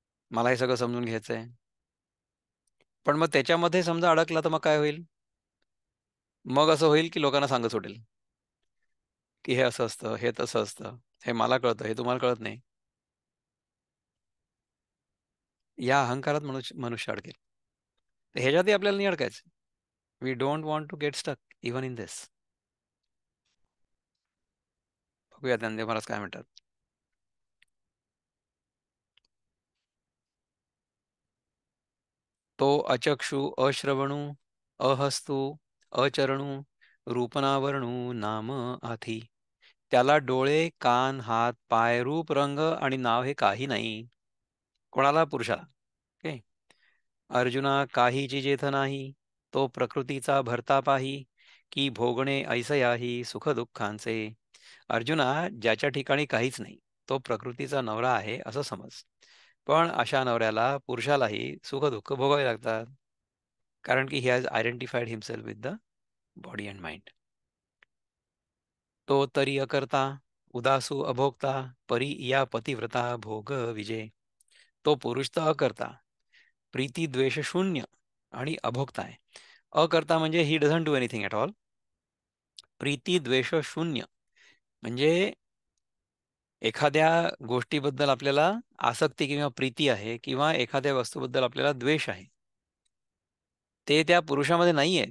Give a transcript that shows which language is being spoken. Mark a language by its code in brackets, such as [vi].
[mr] मला हे सगळं समजून घ्यायचंय. पण मग त्याच्यामध्ये समजा अडकला तर मग काय होईल? मग असं होईल की लोकांना सांगत सुटेल, की हे असं असतं, हे तसं असतं. हे मला कळतं, हे तुम्हाला कळत नाही. या अहंकारात मनुष्य अडकेल. तर ह्याच्यातही आपल्याला नाही अडकायचं. [en] We don't want to get stuck even in this. [mr] बघूया ज्ञानदेव महाराज काय म्हणतात. तो अचक्षु अश्रवणू अहस्तू अचरणू रूपनावरणू नाम आधी. त्याला डोळे कान हात पाय रूप रंग आणि नाव हे काही नाही. कोणाला? पुरुषाला. ओके. अर्जुना काहीची जेथ नाही, तो प्रकृतीचा भरता पाही, की भोगणे ऐसयाही सुख दुःखांचे. अर्जुना, ज्याच्या ठिकाणी काहीच नाही, तो प्रकृतीचा नवरा आहे असं समज. पण अशा नवऱ्याला पुरुषालाही सुख दुःख भोगावे लागतात. कारण की [en] He has identified himself with the body and mind. [mr] तो तरी अकर्ता उदासू अभोक्ता परी या पतिव्रता भोग विजय. तो पुरुष तर अकर्ता, प्रीती द्वेष शून्य आणि अभोक्ता आहे. अकर्ता म्हणजे [en] He doesn't do anything at all. [mr] Preeti द्वेष शून्य म्हणजे एखाद्या गोष्टीबद्दल आपल्याला आसक्ती किंवा प्रीती आहे किंवा एखाद्या वस्तूबद्दल आपल्याला द्वेष आहे, ते त्या पुरुषामध्ये नाहीये.